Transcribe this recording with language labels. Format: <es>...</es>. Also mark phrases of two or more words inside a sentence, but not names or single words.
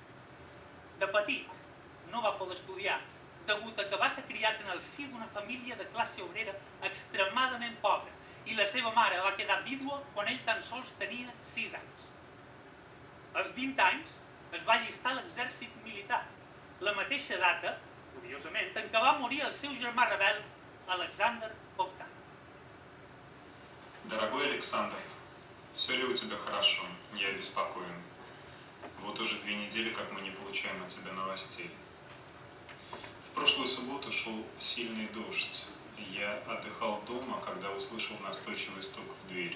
<ca>De petit no va poder estudiar degut a que va ser criat en el si d'una família de classe obrera extremadament pobra i la seva mare va quedar vídua quan ell tan sols tenia 6 anys. Als 20 anys es va allistar a l'exèrcit militar, la mateixa data, curiosament, en què va morir el seu germà rebel, Alexander Bogdan.</ca> <ru>Дорогой Александр, все ли у тебя хорошо? Я беспокоен. Вот уже 2 недели, как мы не получаем от тебя новостей. В прошлую субботу шел сильный дождь. Я отдыхал дома, когда услышал настойчивый стук в дверь.</ru>